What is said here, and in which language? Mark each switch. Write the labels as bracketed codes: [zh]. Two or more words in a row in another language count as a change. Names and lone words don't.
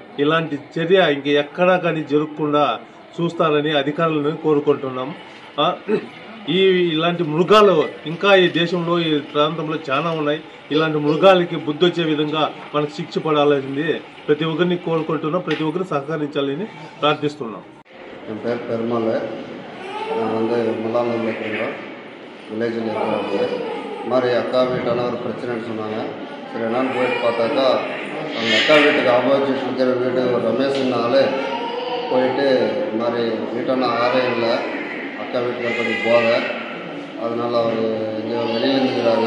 [te] ఇలాంటి చర్య ఇంక ఎక్కడా కానీ జరగకుండా చూస్తారని అధికారులను కోరుకుంటున్నాం. ఇలాంటి మృగాలు ఇంకా ఈ దేశంలో, ఈ ప్రాంతంలో చాలా ఉన్నాయి. ఇలాంటి మృగాలకి బుద్ధి వచ్చే విధంగా మనకు శిక్ష పడాలని ప్రతి ఒక్కరిని కోరుకుంటున్నాం. ప్రతి ఒక్కరు సహకరించాలని ప్రార్థిస్తున్నాం. [ta] என் பேர் பெருமாள். நான் முல்லானூரில் இருக்கிறோம், வில்லேஜில் இருக்கிறவங்க. இது மாதிரி அக்கா வீட்டான ஒரு பிரச்சனைன்னு சொன்னாங்க. சரி என்னான்னு போயிட்டு பார்த்தாக்கா அவங்க அக்கா வீட்டுக்கு ஆப்போசிட் இருக்கிற வீடு ஒரு ரமேஷ்னால போயிட்டு இது மாதிரி வீட்டான ஆரே இல்லை, அக்கா வீட்டில் கொஞ்சம் போதை, அதனால் அவர் இங்கே வெளியில் இருந்துக்கிறாங்க.